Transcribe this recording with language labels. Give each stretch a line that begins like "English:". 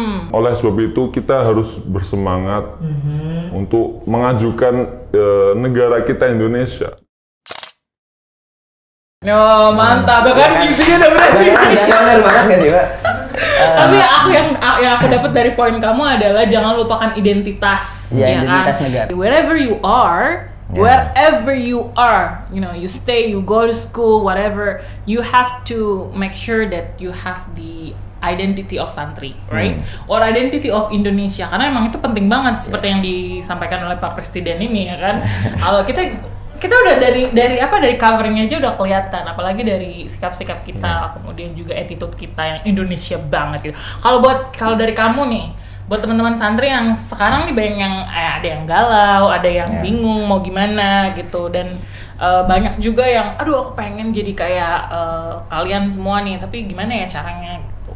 Indonesian: Oleh sebab itu kita harus bersemangat untuk mengajukan negara kita Indonesia. Mantap, kan visinya udah berhasil. Benar banget kan juga. Tapi yang aku dapat dari poin kamu adalah jangan lupakan identitas, identitas kan? Negara.
English: Wherever you are, you stay, you go to school, whatever, you have to make sure that you have the identity of santri, right? Or identity of Indonesia,
Indonesian: karena emang itu penting banget, seperti yang disampaikan oleh Pak Presiden ini, ya kan? Kalau kita udah dari covernya aja udah kelihatan, apalagi dari sikap-sikap kita, kemudian juga attitude kita yang Indonesia banget gitu. Kalau dari kamu nih, buat teman-teman santri yang sekarang nih banyak yang ada yang galau, ada yang bingung mau gimana gitu, dan banyak juga yang aku pengen jadi kayak kalian semua nih, tapi gimana ya caranya gitu.